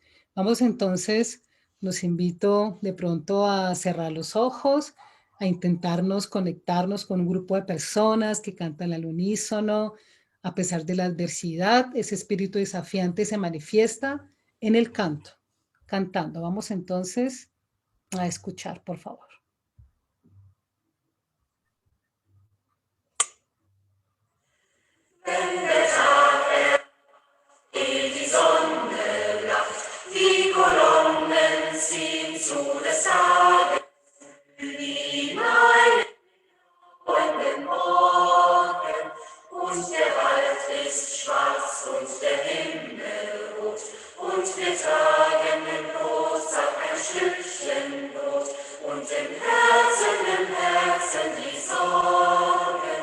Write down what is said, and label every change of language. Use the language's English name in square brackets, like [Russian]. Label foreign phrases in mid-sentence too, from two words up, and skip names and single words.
[Spanish] Vamos entonces, los invito de pronto a cerrar los ojos, a intentarnos conectarnos con un grupo de personas que cantan al unísono. A pesar de la adversidad, ese espíritu desafiante se manifiesta en el canto, cantando. Vamos entonces a escuchar, por favor. [German] Die Sonne lacht, die Kolonnen ziehen zu des Tages hinein in den Morgen, und der Wald ist schwarz und der Himmel rot, und wir tragen im Brosack ein Stückchen Brot, und im Herzen die Sorgen.